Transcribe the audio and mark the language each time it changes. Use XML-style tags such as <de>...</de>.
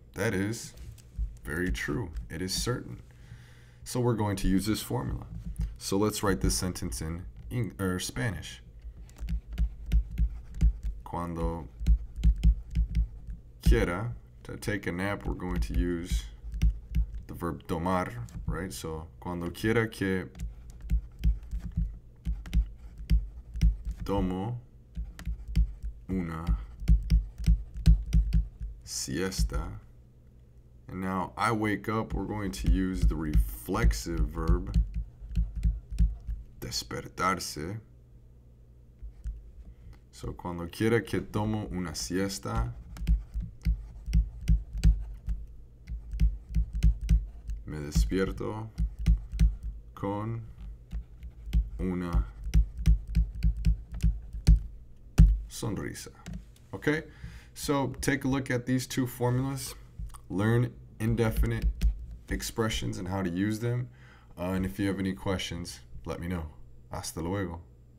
<en>That is very true. It is certain. So we're going to use this formula. So let's write this sentence in Spanish.</en> <es>Cuando quiera</es> <en>to take a nap, we're going to use the verb tomar, right?</en> <es>So cuando quiera que tomo una siesta.</es> <en>And now I wake up, we're going to use the reflexive verb despertarse.</en> <es>So cuando quiera que tomo una siesta, me despierto con una sonrisa.</es> <en>Okay? So take a look at these two formulas. Learn indefinite expressions and how to use them. And if you have any questions, let me know.</en> <es>Hasta luego.</es>